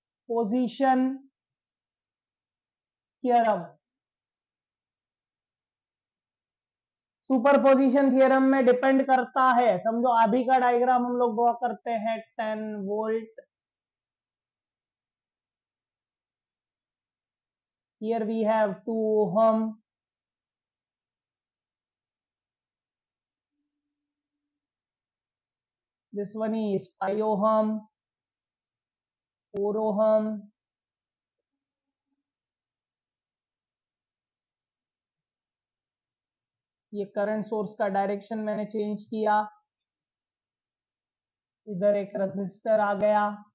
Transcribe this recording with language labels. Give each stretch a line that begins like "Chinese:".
Hindi: Superposition theorem, superposition theorem में depend करता है, समझो अभी का डायग्राम हम लोग ड्रॉ करते हैं।
English: 10 volt, here we have 2 ohm, this one is 5 ohm,
Hindi: 4 ohm, ये करंट सोर्स का डायरेक्शन मैंने चेंज किया, इधर एक रजिस्टर आ गया,